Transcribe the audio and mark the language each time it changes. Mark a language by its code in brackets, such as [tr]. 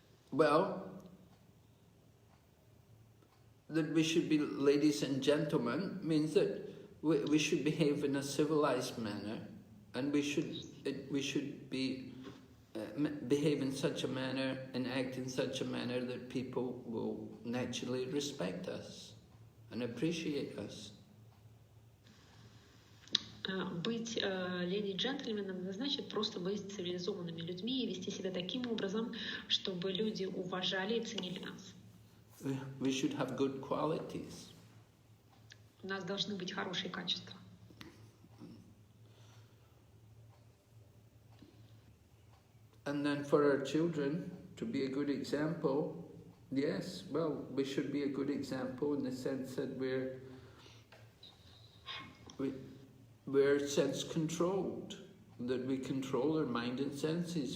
[en] Well, that we should be ladies and gentlemen means that we should behave in a civilized manner, and we should be behave in such a manner and act in such a manner that people will naturally respect us and appreciate us. [ru] Быть леди и джентльменом значит просто быть цивилизованными людьми и вести себя таким образом, чтобы люди уважали и ценили нас. [en] We should have good qualities. [ru] У нас должны быть хорошие качества. [en] And then for our children to be a good example, yes, well, we should be a good example in the sense that we're sense controlled, that we control our mind and senses.